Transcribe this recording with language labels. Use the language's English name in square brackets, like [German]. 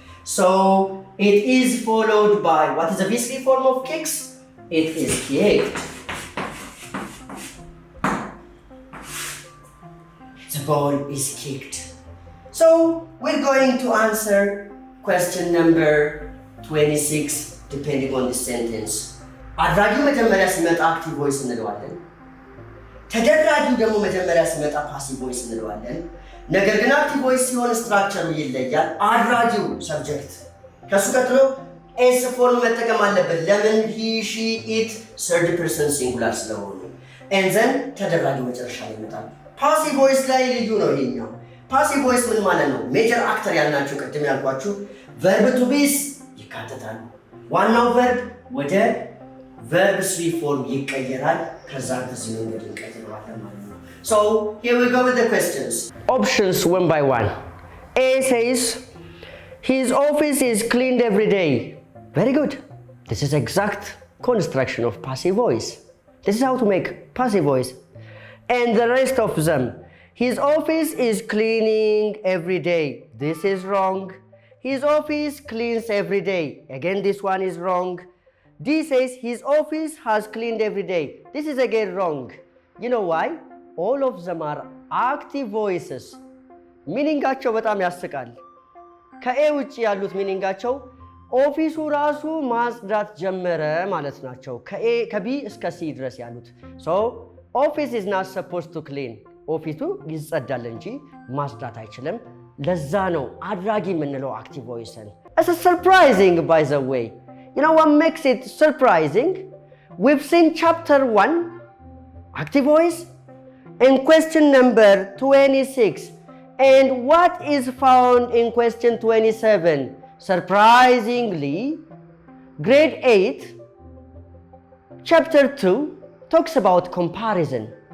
[English] So, it is followed by, what is the V3 form of kicks? It is kicked. The ball is kicked. So, we're going to answer question number 26 depending on the sentence. [Amharic] አድራጊው መጀመሪያ ሲመጣ active voice እንለዋለን። ተደራጊው ደግሞ መጀመሪያ ሲመጣ passive voice እንለዋለን። ነገር ግን active voice ሲሆን ስትራክቸሩ ይለያል። አድራጊው subject ከሱ ቀጥሎ s ፎርም መጠቀም አለበት። ለምን? [English] he, she, it third person singular [Amharic] ስለሆኑ። [English] and then [Amharic] ተደራጊው መጨረሻ ላይ ይመጣል። passive voice ላይ ልዩ ነው ይሄኛው። ፓሲቭ ቮይስ ምን ማለት ነው? ሜጀር አክተር ያልናቸው ቅድም ያልኳችሁ ቨርብ ቱ ቢስ ይካተታል። ዋናው ቨርብ ወደ ቨርብ ስሪ ፎርም ይቀየራል። ከዛ በዚህ መንገድ እንቀይረዋለን ማለት ነው። [English] So here we go with the questions. Options one by one. A says his office is cleaned every day. Very good. This is exact construction of passive voice. This is how to make passive voice. And the rest of them. His office is cleaning every day. This is wrong. His office cleans every day. Again, this one is wrong. D says his office has cleaned every day. This is again wrong. You know why? All of them are active voices. [Amharic] ሚኒንጋቸው በጣም ያስቃል። ከኤ ውጭ ያሉት ሚኒንጋቸው ኦፊሱ ራሱ ማጽዳት ጀመረ ማለት ናቸው። ከቢ እስከ ሲ ድረስ ያሉት. [English] So, office is not supposed to clean. [Amharic] ኦፊሱ ይጸዳል እንጂ ማጽዳት አይችልም። ለዛ ነው አድራጊ የምንለው active voice-ን. [English] It's surprising by the way. You know what makes it surprising? We've seen chapter 1 active voice And question number 26. And what is found in question 27? Surprisingly, grade 8, chapter 2 talks about comparison.